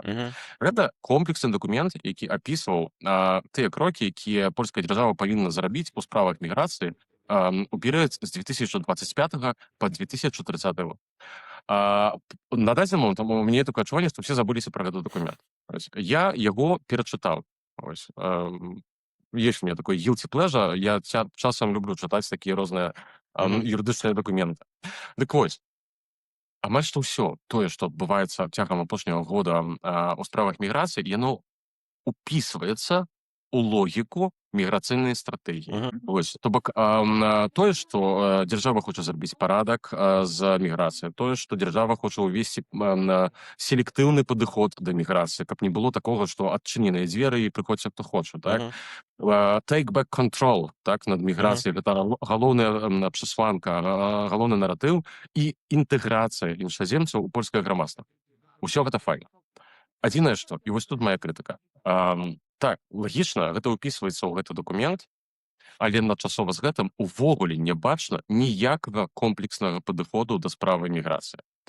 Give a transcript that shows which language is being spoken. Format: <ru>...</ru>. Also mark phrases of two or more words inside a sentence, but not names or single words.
<be>Гэта комплексны дакумент, які апісваў тыя крокі, якія польская дзяржава павінна зрабіць у справах міграцыі у перыяд з 2025 по 2030 год. На дадзены момант у мяне такое адчуванне, што все забыліся пра гэты дакумент. Я яго перачытаў. Ёсць у меня такой</be> <en>guilty pleasure,</en> <be>я часам люблю чытаць такія розныя юрыдычныя дакументы. Дык вось, амаль што ўсё тое, што адбываецца цягам апошняга года у справах міграцыі, яно упісваецца у логіку міграцыйнай стратэгіі. Вось, то бок тое, што дзяржава хоча зрабіць парадак з міграцыяй, тое, што дзяржава хоча ўвесці селектыўны падыход да міграцыі, каб не было такога, што адчыненыя дзверы і прыходзьце хто хоча, так?</be> <en>Take back control,</en> <be>так, над міграцыяй, гэта галоўная прысланка, галоўны наратыў і інтэграцыя іншаземцаў у польскае грамадства. Усё гэта файна. Адзінае што, і вось тут мая крытыка. Так, лагічна, гэта ўпісваецца ў гэты дакумент, але адначасова з гэтым увогуле не бачна ніякага комплекснага падыходу да справы міграцыі.</be>